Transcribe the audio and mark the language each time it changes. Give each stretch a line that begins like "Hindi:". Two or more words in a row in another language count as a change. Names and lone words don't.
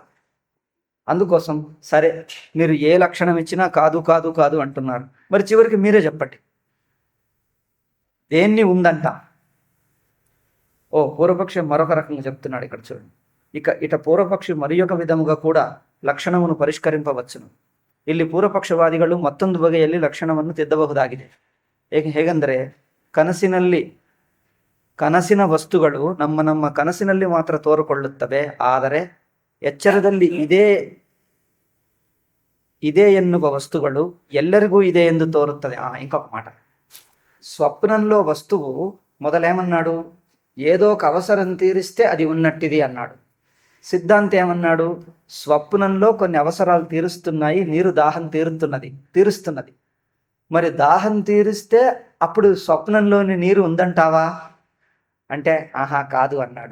Telugu: అందుకోసం సరే, మీరు ఏ లక్షణం ఇచ్చినా కాదు కాదు కాదు అంటున్నారు. మరి చివరికి మీరే చెప్పండి, దేన్ని ఉందంట? పూర్వపక్షి మరొక రకంగా చెప్తున్నాడు ఇక్కడ చూడండి. ఇట పూర్వపక్షి మరి ఒక విధముగా కూడా లక్షణవన్ను పరిష్కరింపవచ్చును.
Kannada: ಇಲ್ಲಿ ಪೂರ್ವಪಕ್ಷವಾದಿಗಳು ಮತ್ತೊಂದು ಬಗೆಯಲ್ಲಿ ಲಕ್ಷಣವನ್ನು ತಿದ್ದಬಹುದಾಗಿದೆ. ಹೇಗೆಂದರೆ, ಕನಸಿನ ವಸ್ತುಗಳು ನಮ್ಮ ಕನಸಿನಲ್ಲಿ ಮಾತ್ರ ತೋರಿಕೊಳ್ಳುತ್ತವೆ, ಆದರೆ ಎಚ್ಚರದಲ್ಲಿ ಇದೆ ಎನ್ನುವ ವಸ್ತುಗಳು ಎಲ್ಲರಿಗೂ ಇದೆ ಎಂದು తోరుತ್ತದೆ.
Telugu: ఇంకొక మాట, స్వప్నంలో వస్తువు మొదలేమన్నాడు? ఏదో ఒక అవసరం తీరిస్తే అది ఉన్నట్టిది అన్నాడు. సిద్ధాంతి ఏమన్నాడు? స్వప్నంలో కొన్ని అవసరాలు తీరుస్తున్నాయి, నీరు దాహం తీరుస్తున్నది. మరి దాహం తీరిస్తే అప్పుడు స్వప్నంలోని నీరు ఉందంటావా అంటే కాదు అన్నాడు.